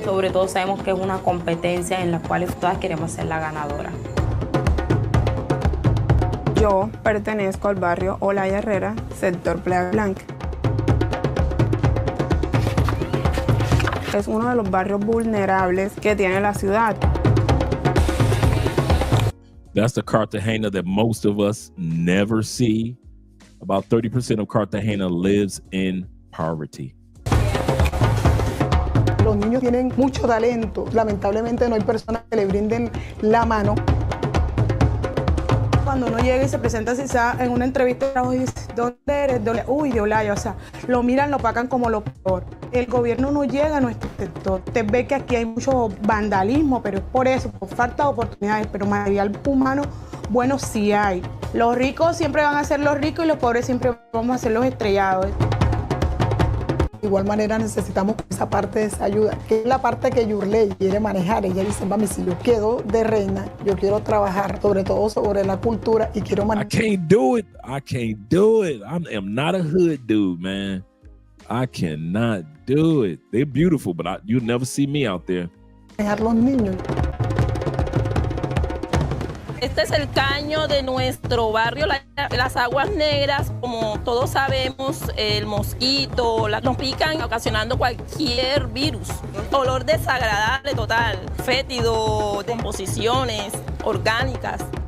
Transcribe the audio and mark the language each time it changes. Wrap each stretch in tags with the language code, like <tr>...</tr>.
<es>Sobre todo sabemos que es una competencia en la cual todas queremos ser la ganadora. Yo pertenezco al barrio Olaya Herrera, sector Playa Blanca. Es uno de los barrios vulnerables que tiene la ciudad.</es> <en>That's the Cartagena that most of us never see. About 30% of Cartagena lives in poverty.</en> <es>Los niños tienen mucho talento. Lamentablemente no hay personas que le brinden la mano. Cuando uno llega y se presenta en una entrevista de trabajo y dice, ¿dónde eres? De Olaya. O sea, lo miran, lo pagan como lo peor. El gobierno no llega a nuestro sector. Usted ve que aquí hay mucho vandalismo, pero es por eso, por falta de oportunidades, pero material humano bueno sí hay. Los ricos siempre van a ser los ricos y los pobres siempre vamos a ser los estrellados. De igual manera necesitamos esa parte de esa ayuda, que es la parte que Yurley quiere manejar. Ella dice, mami, si yo quedo de reina, yo quiero trabajar sobre todo sobre la cultura y quiero manejar.</es> <en>I can't do it. I am not a hood dude, man. I cannot do it. They're beautiful, but you'll never see me out there.</en> <es>Manejar los niños. Este es el caño de nuestro barrio, las aguas negras, como todos sabemos, el mosquito, nos pican ocasionando cualquier virus. Olor desagradable total, fétido, composiciones orgánicas.</es>